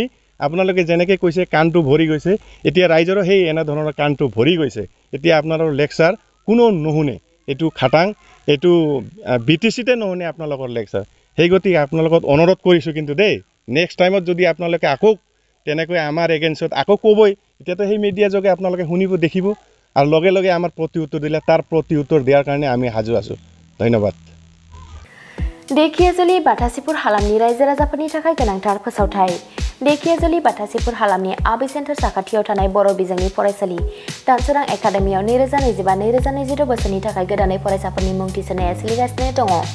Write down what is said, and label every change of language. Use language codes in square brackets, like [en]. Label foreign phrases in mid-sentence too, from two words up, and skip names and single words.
[as] আপোনালোকে যেনেকৈ কৈছে কাণটো ভৰি গৈছে এতিয়া ৰাইজৰো সেই এনে ধৰণৰ কাণটো ভৰি গৈছে এতিয়া আপোনালোকৰ লেকচাৰ কোনো নুশুনে এইটো খাটাং এইটো BTCতে নুশুনে আপোনালোকৰ লেকচাৰ সেই গতিকে আপোনালোকক অনুৰোধ কৰিছোঁ কিন্তু দেই [en] next time [as] যদি আপোনালোকে আকৌ তেনেকৈ আমাৰ এগেইনষ্টত আকৌ ক'বই এতিয়াতো সেই মিডিয়া যোগে আপোনালোকে শুনিব দেখিব আৰু লগে লগে আমাৰ প্ৰতি উত্তৰ দিলে তাৰ প্ৰতি উত্তৰ দিয়াৰ কাৰণে আমি সাজু আছোঁ ধন্যবাদ [brx] देखियाजुलि बाथासिपुर हालामनि रायजो राजाफोरनि थाखाय गोनांथार फोसावथाय देखियाजुलि बाथासिपुर हालामनि आबि सेन्टार साखाथियाव थानाय बर' बिजोंनि फरायसालि दानसोरां एकाडेमियाव 2025-2026 बोसोरनि थाखाय गोदानै फरायसाफोरनि मुं थिसननाया सोलिगासिनो दङ